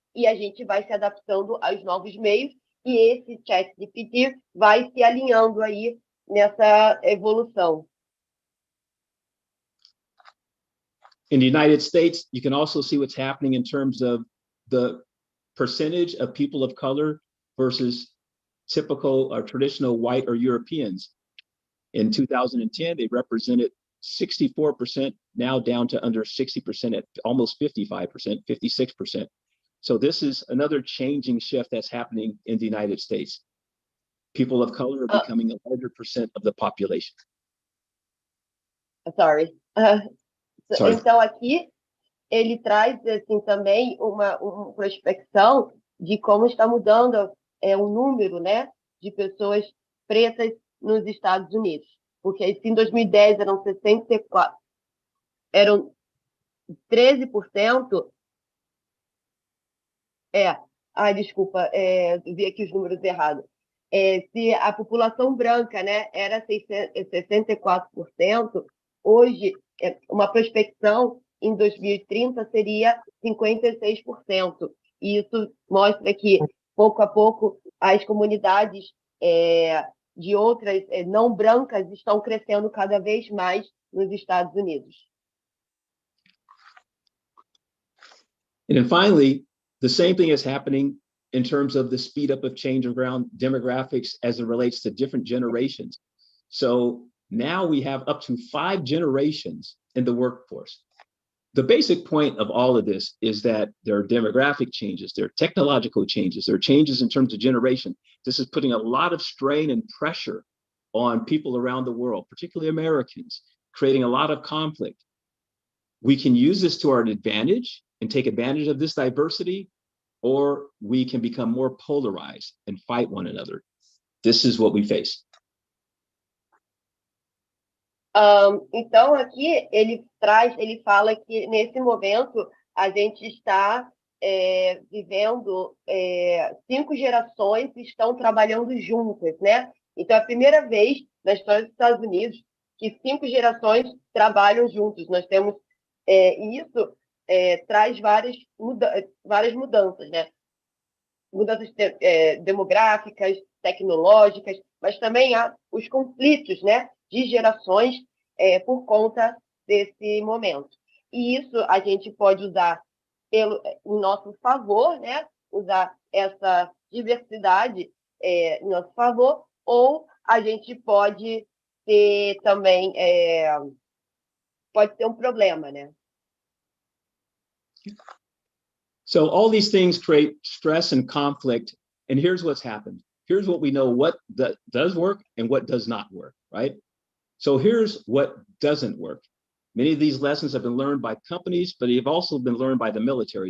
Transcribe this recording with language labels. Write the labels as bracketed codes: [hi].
[pt] E a gente vai se adaptando aos novos meios e esse ChatGPT vai se alinhando aí nessa evolução. [en] In the United States, you can also see what's happening in terms of the percentage of people of color versus typical or traditional white or Europeans. In 2010, they represented 64%, now down to under 60% at almost 55%, 56%. So this is another changing shift that's happening in the United States. People of color are becoming a larger percent of the population. Sorry. [pt] Então, aqui, ele traz assim, também uma prospecção de como está mudando o número, né, de pessoas pretas nos Estados Unidos. Porque em 2010 eram 64, eram 13%. Desculpa, vi aqui os números errados. Se a população branca, né, era 64%, hoje uma prospecção em 2030 seria 56%. E isso mostra que, pouco a pouco, as comunidades de outras não brancas estão crescendo cada vez mais nos Estados Unidos. [en] And then finally, the same thing is happening in terms of the speed up of change around demographics as it relates to different generations. So now we have up to 5 generations in the workforce. The basic point of all of this is that there are demographic changes, there are technological changes, there are changes in terms of generation. This is putting a lot of strain and pressure on people around the world, particularly Americans, creating a lot of conflict. We can use this to our advantage and take advantage of this diversity, or we can become more polarized and fight one another. This is what we face. [pt] Então, aqui ele fala que nesse momento a gente está vivendo 5 gerações que estão trabalhando juntas, né? Então, é a primeira vez na história dos Estados Unidos que 5 gerações trabalham juntos. Nós temos isso traz várias mudanças, né? Mudanças demográficas, tecnológicas, mas também há os conflitos, né, de gerações por conta desse momento. E isso a gente pode usar em nosso favor, né? Usar essa diversidade em nosso favor, ou a gente pode ter também pode ter um problema, né? [en] So all these things create stress and conflict, and here's what's happened. Here's what we know what does work and what does not work, right? So here's what doesn't work. Many of these lessons have been learned by companies, but they've also been learned by the military.